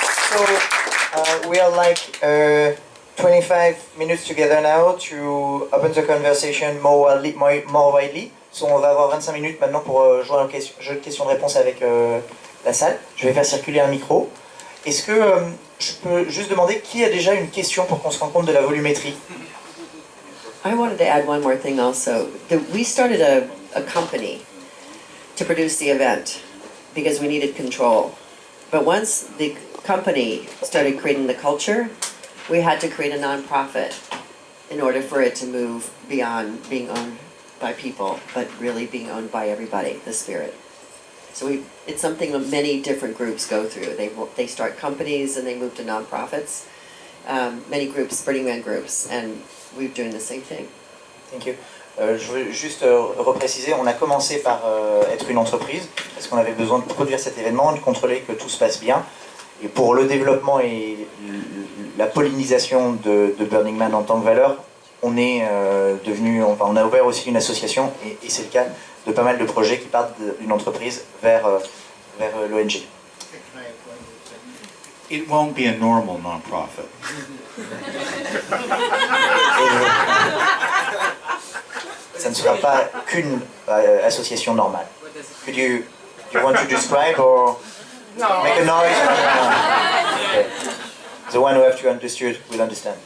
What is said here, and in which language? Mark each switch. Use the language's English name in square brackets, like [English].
[English] So we are like 25 minutes together now to open the conversation more widely. [French] So on va avoir 25 minutes maintenant pour jouer un jeu de questions-réponses avec la salle. Je vais faire circuler un micro. Est-ce que je peux juste demander qui a déjà une question pour qu'on se rende compte de la volumétrie? [English] I wanted to add one more thing also. We started a company to produce the event because we needed control. But once the company started creating the culture, we had to create a nonprofit in order for it to move beyond being owned by people, but really being owned by everybody, the spirit. So it's something that many different groups go through. They start companies and they move to nonprofits. Many groups, Burning Man groups, and we're doing the same thing. Thank you. [French] Je veux juste repréciser, on a commencé par être une entreprise, parce qu'on avait besoin de produire cet événement, de contrôler que tout se passe bien. Et pour le développement et la pollinisation de Burning Man en tant que valeur, on est on a ouvert aussi une association, et c'est le cas de pas mal de projets qui partent d'une entreprise vers l'ONG. [English] It won't be a normal non-profit. [French] Ça ne sera pas qu'une association normale. [English] Do you want to describe or make a noise? Okay. The one who have to understand will understand.